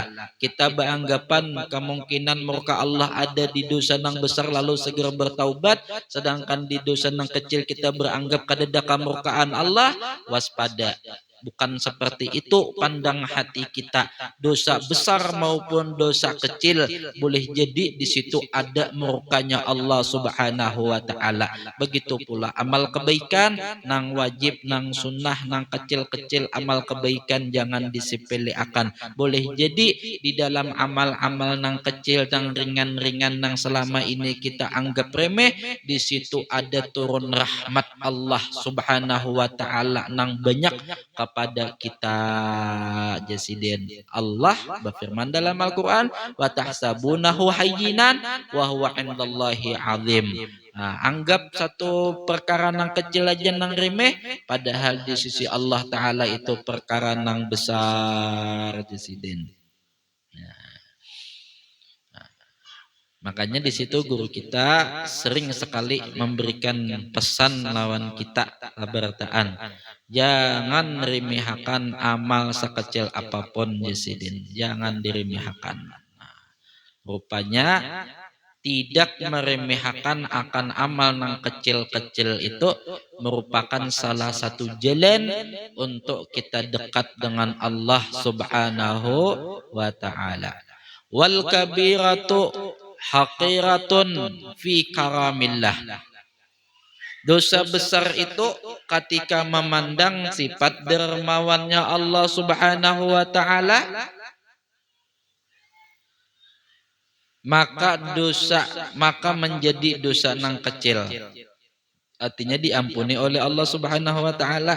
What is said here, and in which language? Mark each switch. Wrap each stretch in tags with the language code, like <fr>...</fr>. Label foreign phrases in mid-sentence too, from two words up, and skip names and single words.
<id>Kita beranggapan kemungkinan murka Allah ada di dosa nang besar lalu segera bertaubat, sedangkan di dosa nang kecil kita beranggap kadada kemurkaan Allah. Waspada. Bukan seperti itu pandang hati kita. Dosa besar maupun dosa kecil boleh jadi di situ ada murkanya Allah</id> <ar>سبحانه وتعالى.</ar> <id>Begitu pula amal kebaikan nang wajib nang sunnah nang kecil-kecil amal kebaikan jangan disepelekan. Boleh jadi di dalam amal-amal nang kecil nang ringan-ringan nang selama ini kita anggap remeh, di situ ada turun rahmat Allah</id> <ar>سبحانه وتعالى</ar> <id>nang banyak kepada kita Jasidin. Allah berfirman dalam Al-Quran,</id> <ar>وتحسبونه هينا وهو عند الله عظيم.</ar> <id>Anggap satu perkara nang kecil aja nang remeh, padahal di sisi Allah taala itu perkara nang besar Jasidin. Makanya di situ guru kita sering sekali memberikan pesan lawan kita labartaan. Jangan remehkan amal sekecil apapun Jasidin. Jangan diremehkan. Rupanya tidak meremehkan akan amal yang kecil-kecil itu merupakan salah satu jalan untuk kita dekat dengan Allah</id> <ar>سبحانه وتعالى. والكبيرة حقيرة في كرم الله.</ar> <id>Dosa besar itu ketika memandang sifat dermawannya Allah</id> <ar>سبحانه وتعالى,</ar> <id>maka menjadi dosa nang kecil, artinya diampuni oleh Allah</id> <ar>سبحانه وتعالى.</ar>